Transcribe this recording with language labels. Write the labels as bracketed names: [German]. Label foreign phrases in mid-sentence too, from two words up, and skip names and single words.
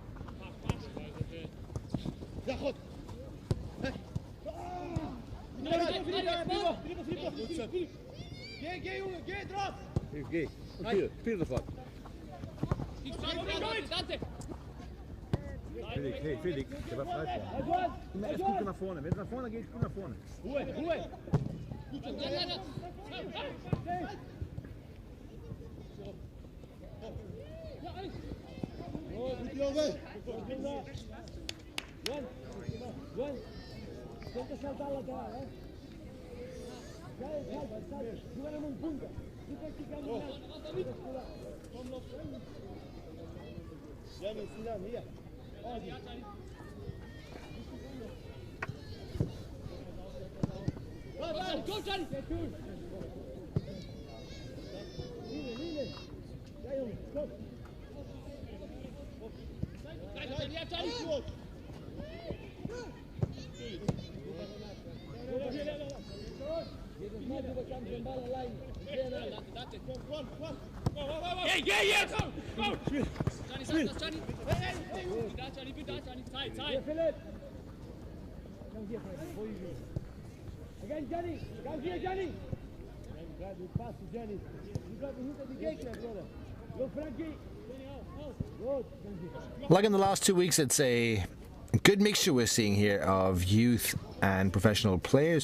[Dutch] Ja, goed. [German] Geh, jongen, geh drauf! Geh. Spiel sofort. Felix, der war frei vorne. Es guckt nach vorne. Wenn es nach vorne geht, guck nach vorne. Ruhe! [Dutch] Goed, jongen! [Portuguese] Juan, tem que saltar lá atrás, né? Sai, jugando em punta. Fica esticando lá. [German] Gianni, Sinan, hier. [English] Go, Johnny! Lille. [Dutch] Ja, jongen, kom. [German] Geh, komm! Johnny, Johnny! Johnny, bitte, Johnny, Zeit! Philipp! [English] Come here, Frankie, before you go. Again, Johnny! Come here, Johnny! Good pass to Johnny. You got to hit the Gegner, brother. Go, Frankie! Good, Frankie. Like in the last 2 weeks, it's a good mixture we're seeing here of youth and professional players.